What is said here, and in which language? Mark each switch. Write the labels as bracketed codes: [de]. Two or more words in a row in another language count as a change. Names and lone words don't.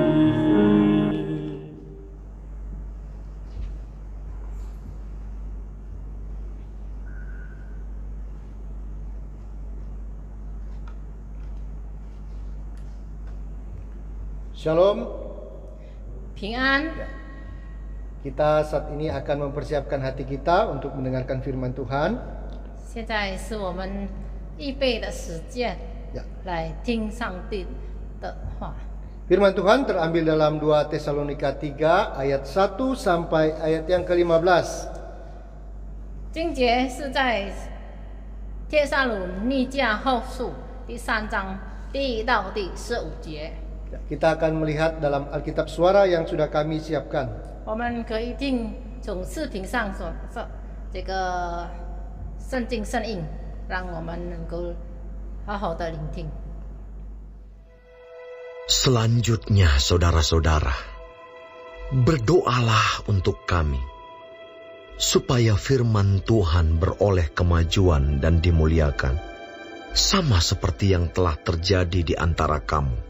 [id] Shalom. [zh] 平安。 [id] Kita saat ini akan mempersiapkan hati kita untuk mendengarkan firman Tuhan. [zh] 现在是我们预备的时间，来听上帝的话。 [id] Firman Tuhan terambil dalam 2 Tesalonika 3 ayat 1 sampai ayat yang ke-15. [zh] 经节是在帖撒罗尼迦后书第3章第1到第15节。 [id] Kita akan melihat dalam Alkitab Suara yang sudah kami siapkan. [zh] 我们可以听从视频上所这个圣经圣印，让我们能够好好的聆听。 [id] Selanjutnya, saudara-saudara, berdoalah untuk kami, supaya firman Tuhan beroleh kemajuan dan dimuliakan, sama seperti yang telah terjadi di antara kamu.